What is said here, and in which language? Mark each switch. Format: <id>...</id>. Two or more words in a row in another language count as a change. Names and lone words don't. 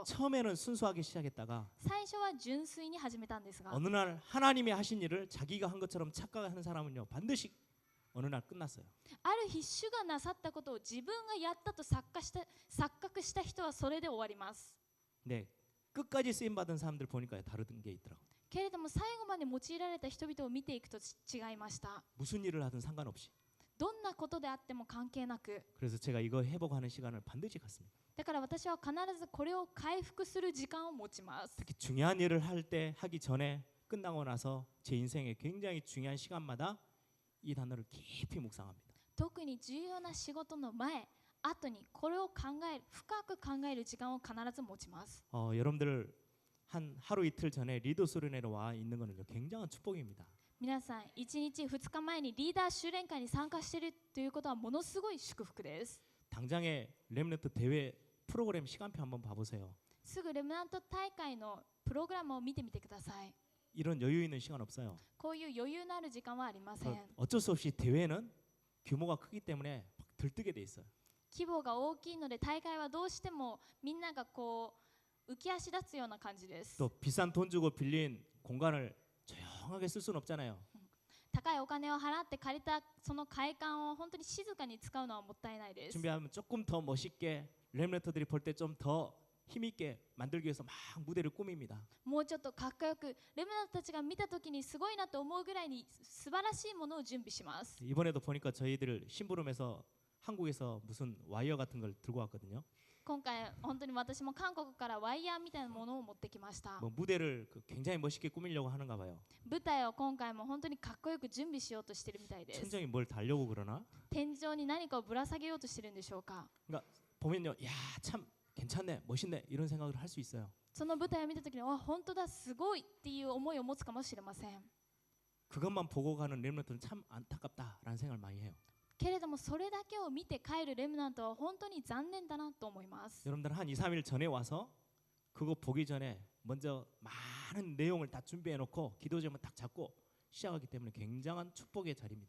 <ko>처음에는 순수하게 시작했다가</ko> <ja>最初は純粋に始めたんですが、</ja> <ko>어느 날 하나님이 하신 일을 자기가 한 것처럼 착각하는 사람은요 반드시 어느 날 끝났어요.</ko> <ja>ある日主がなさったことを自分がやったと錯覚した人はそれで終わります。</ja> <ko>네, 끝까지 쓰임 받은 사람들 보니까 다른 게 있더라고.</ko> <ja>けれども最後まで用いられた人々を見ていくと違いました。</ja> <ko>무슨 일을 하든 상관없이.</ko> <ja>どんなことであっても関係なく。</ja> <ko>그래서 제가 이거 회복하는 시간을 반드시 갖습니다.</ko> <ja>だから私は必ずこれを回復する時間を持ちます。</ja> <ko>특히 중요한 일을 할 때 하기 전에 끝나고 나서 제 인생에 굉장히 중요한 시간마다 이 단어를 깊이 묵상합니다.</ko> <ja>特に重要な仕事の前、後にこれを深く考える時間を必ず持ちます。</ja> <ko>여러분들 한 하루 이틀 전에 리더 수련회로 와 있는 거는요 굉장한 축복입니다.</ko> <ja>皆さん、1日2日前にリーダー修練会に参加しているということはものすごい祝福です。</ja> <ko>당장에 렘넌트 대회 프로그램 시간표 한번 봐보세요.</ko> <ja>すぐレムナント大会のプログラムを見てみてください。</ja> <ko>이런 여유 있는 시간 없어요.</ko> <ja>こういう余裕のある時間はありません。</ja> <ko>어쩔 수 없이 대회는 규모가 크기 때문에 막 들뜨게 돼 있어요.</ko> <ja>規模が大きいので大会はどうしてもみんながこう浮き足立つような感じです。</ja> <ko>또 비싼 돈 주고 빌린 공간을 조용하게 쓸 수는 없잖아요.</ko> <ja>高いお金を払って借りたその会館を本当に静かに使うのはもったいないです。</ja> <ko>준비하면 조금 더 멋있게 렘넌트들이 볼 때 좀 더 힘있게 만들기 위해서 막 무대를 꾸밉니다.</ko> <ja>もうちょっとかっこよくレムナントたちが見た時にすごいなと思うぐらいに素晴らしいものを準備します。</ja> <ko>이번에도 보니까 저희들 심부름에서 한국에서 무슨 와이어 같은 걸 들고 왔거든요.</ko> <ja>今回本当に私も韓国からワイヤーみたいなものを持ってきました。</ja> <ko>뭐 무대를 굉장히 멋있게 꾸미려고 하는가 봐요.</ko> <ja>舞台を今回も本当にかっこよく準備しようとしているみたいです。</ja> <ko>천장에 뭘 달려고 그러나?</ko> <ja>天井に何かをぶら下げようとしているんでしょうか。</ja> <ko>그러니까 보면요, 야 참 괜찮네, 멋있네 이런 생각을 할 수 있어요.</ko> <ja>その舞台を見た時に本当だすごいっていう思いを持つかもしれません。</ja> <ko>그것만 보고 가는 렘넌트는 참 안타깝다라는 생각을 많이 해요.</ko> <ja>けれどもそれだけを見て帰るレムナントは本当に残念だなと思います。</ja> <ko>여러분들 한 2, 3일 전에 와서 그거 보기 전에 먼저 많은 내용을 다 준비해 놓고 기도 제목 딱 잡고 시작하기 때문에 굉장한 축복의 자리입니다.</ko>